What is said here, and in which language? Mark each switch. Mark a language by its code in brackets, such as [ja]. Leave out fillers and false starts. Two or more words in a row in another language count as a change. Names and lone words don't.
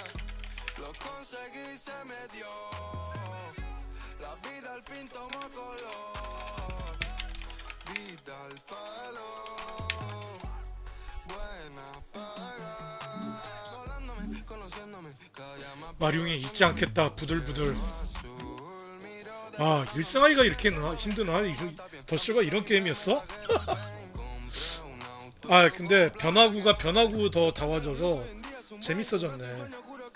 [es] Lo conseguí, se me dio. La vida al fin tomó color. Vida al palo, buena para. Volándome, conociéndome. [ko] 마룡이 잊지 않겠다. 부들부들. 아, 1승하기가 이렇게 힘드나? 더쇼가 이런 게임이었어? 아, 근데 변화구가 더 다와져서 재밌어졌네.